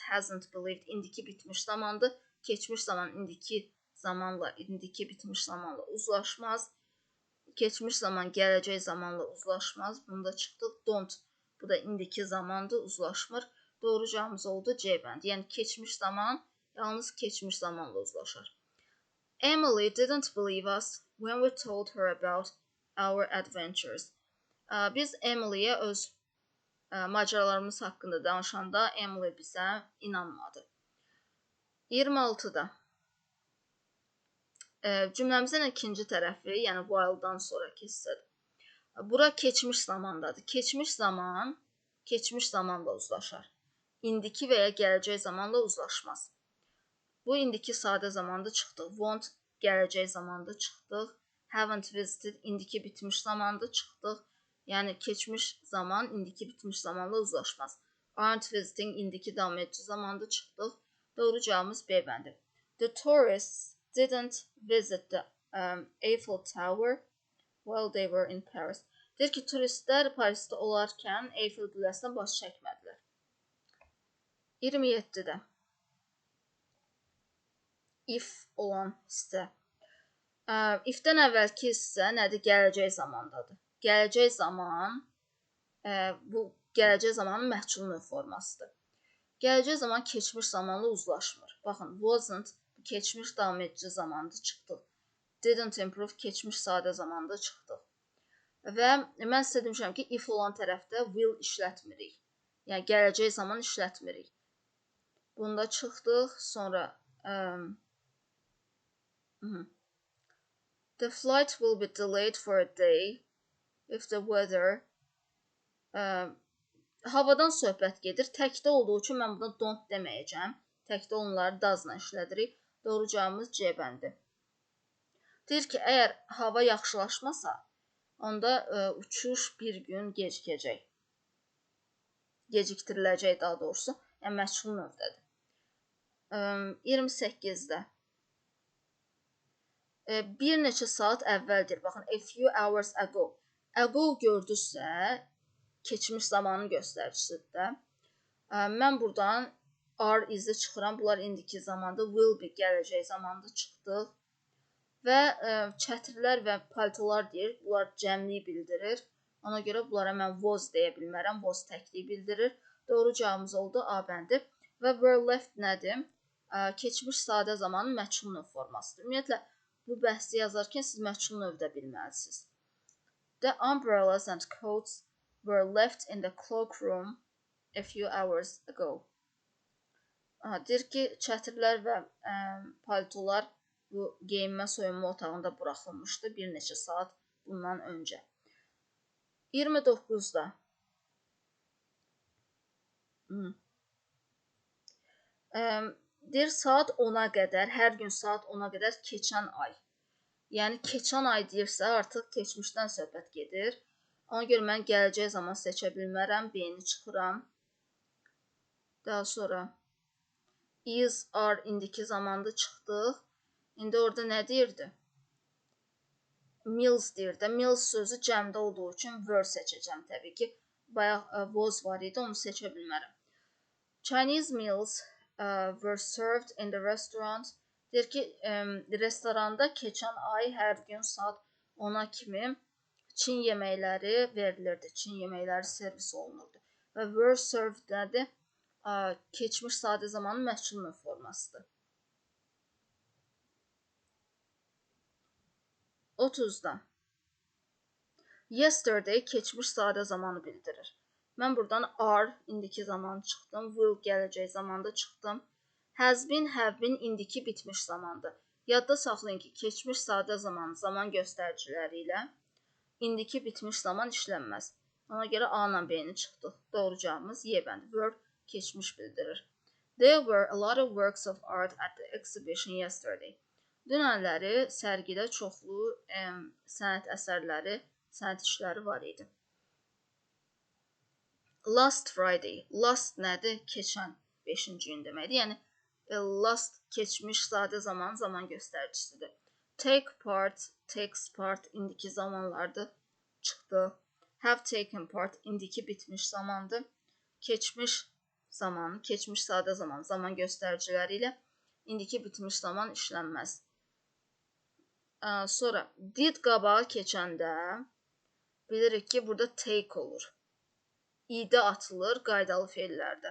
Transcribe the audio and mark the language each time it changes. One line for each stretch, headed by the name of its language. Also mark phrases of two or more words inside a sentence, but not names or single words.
English: Hasn't believed
Azerbaijani: indiki bitmiş zamandır. Keçmiş zaman indiki zamanla, indiki bitmiş zamanla uzlaşmaz. Keçmiş zaman gələcək zamanla uzlaşmaz. Bunda çıxdıq. Don't. Bu da indiki zamandır, uzlaşmır. Doğru cavabımız oldu C bəndi. Yəni keçmiş zaman yalnız keçmiş zamanla uzlaşır.
English: Emily didn't believe us when we told her about our adventures.
Azerbaijani: Biz Emily'yə öz macəralarımız haqqında danışanda Emily bizə inanmadı. 26-da. Cümləmizin ikinci tərəfi, yəni while'dan sonraki hissədir. Bura keçmiş zamandadır. Keçmiş zaman, keçmiş zamanla uzlaşar. İndiki və ya gələcək zamanla uzlaşmaz. Bu indiki sadə zamanda çıxdıq. Won't gələcək zamanda çıxdıq.
English: Haven't visited
Azerbaijani: indiki bitmiş zamanda çıxdıq. Yəni keçmiş zaman indiki bitmiş zamanla uzlaşmaz.
English: Aren't visiting
Azerbaijani: indiki davam edici zamanda çıxdıq. Doğru cavabımız B bəndi.
English: The tourists didn't visit the Eiffel Tower while they were in Paris.
Azerbaijani: Deyir ki, turistlər Parisdə olarkən Eiffel qülləsinə baş çəkmədilər. 27-də. If olan hissə. If-dən əvvəlki hissə nədir? Gələcək zamandadır. Gələcək zaman, bu gələcək zamanın məhsul növ formasıdır. Gələcək zaman keçmiş zamanla uzlaşmır. Baxın, wasn't keçmiş davam edici zamanda çıxdıq. Didn't improve keçmiş sadə zamanda çıxdıq. Və mən sizə demişəm ki, if olan tərəfdə will işlətmirik. Yəni gələcək zaman işlətmirik. Bunda çıxdıq, sonra
English: the flight will be delayed for a day if the weather
Azerbaijani: havadan söhbət gedir. Təkdə olduğu üçün mən buna don't deməyəcəm. Təkdə onları does'la işlədirik. Doğru cavabımız C bəndi. Deyir ki, əgər hava yaxşılaşmasa, onda uçuş bir gün gecikəcək. Gecikdiriləcək daha doğrusu. Yəni məchul növdədir. 28-də. Bir neçə saat əvvəldir. Baxın,
English: a few hours ago.
Azerbaijani: Ago gördünüzsə, keçmiş zamanın göstəricisidir də. Mən buradan are izi çıxıram. Bunlar indiki zamanda,
English: will be
Azerbaijani: gələcək zamanda çıxdıq. Və çətirlər və paltolar deyir. Bunlar cəmliyi bildirir. Ona görə bunlara mən was deyə bilmərəm. Was təkliyi bildirir. Doğru cavabımız oldu A bəndi. Və
English: were left
Azerbaijani: nədir? Keçmiş sadə zamanın məchul növ formasıdır. Ümumiyyətlə, bu bəhsi yazarkən siz məchul növdə bilməlisiniz.
English: The umbrellas and coats were left in the cloakroom a few hours ago.
Azerbaijani: Deyir ki, çətirlər və paltolar bu geyinmə soyunma otağında buraxılmışdı bir neçə saat bundan öncə. 29-da. Deyir, saat 10-a qədər, hər gün saat 10-a qədər keçən ay. Yəni, keçən ay deyirsə, artıq keçmişdən söhbət gedir. Ona görə mən gələcək zaman seçə bilmərəm, B-ni çıxıram. Daha sonra is, are indiki zamanda çıxdıq. İndi orada nə deyirdi? Meals deyirdi. Meals sözü cəmdə olduğu üçün were seçəcəm təbii ki. Bayaq was var idi, onu seçə bilmərəm.
English: Chinese meals were served in the restaurant.
Azerbaijani: Deyir ki, restoranda keçən ay hər gün saat 10-a kimi Çin yeməkləri verilirdi. Çin yeməkləri servis olunurdu. Və
English: were served
Azerbaijani: nədir? Keçmiş sadə zamanın məchul növ formasıdır. 30-da. Yesterday keçmiş sadə zamanı bildirir. Mən buradan are indiki zamanı çıxdım. Will gələcək zamanda çıxdım.
English: Has been, have been
Azerbaijani: indiki bitmiş zamandır. Yadda saxlayın ki, keçmiş sadə zaman göstəriciləri ilə indiki bitmiş zaman işlənməz. Ona görə A ilə B-ni çıxdıq. Doğru cavabımız Y bəndi. Were keçmiş bildirir.
English: There were a lot of works of art at the exhibition yesterday.
Azerbaijani: Dünənləri sərgidə çoxlu sənət əsərləri, sənət işləri var idi.
English: Last Friday. Last nədir?
Azerbaijani: Keçən 5-ci gün deməkdir. Yəni last keçmiş sadə zaman, zaman göstəricisidir.
English: Take part, takes part
Azerbaijani: indiki zamanlardır. Çıxdı.
English: Have taken part
Azerbaijani: indiki bitmiş zamandır. Keçmiş zaman, keçmiş sadə zaman, zaman göstəriciləri ilə indiki bitmiş zaman işlənməz. Sonra did qabağa keçəndə bilirik ki, burada take olur. İdə atılır qaydalı feillərdə.